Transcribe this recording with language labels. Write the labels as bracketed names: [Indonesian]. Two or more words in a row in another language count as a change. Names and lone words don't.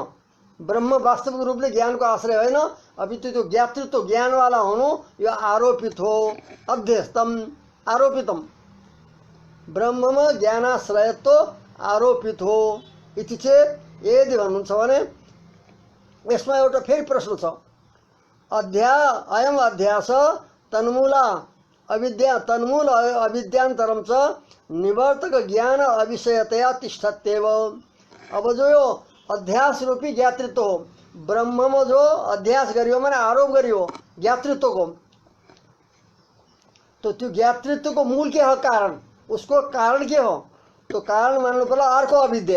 [Nepali] ब्रह्म वास्तविक रूपले ज्ञान को आश्रय होइन, अभी त्यो ज्ञातृत्व ज्ञान वाला हुनु यो आरोपित हो। [Sanskrit] अध्यस्तम आरोपितम, [Nepali] ब्रह्ममा ज्ञानाश्रयत्व आरोपित हो [Sanskrit] इति चेत [Nepali] यदि भन्नुहुन्छ भने यसमा एउटा फेरि प्रश्न छ। [Sanskrit] अयम अध्यास तन्मूला अविद्या तन्मूल अविद्यांतरम च निवर्तक ज्ञान अविषयतया तिष्ठत्येव। [Nepali] अब जो यो अध्यास रूपी ज्ञातृत्व हो, ब्रह्ममा जो अध्यास गरियो माने आरोप गरियो ज्ञातृत्वको, तो त्यो ज्ञातृत्वको मूल के हो, कारण, उसको कारण के हो, तो कारण मान्नु पर्ला अर्को अविद्या।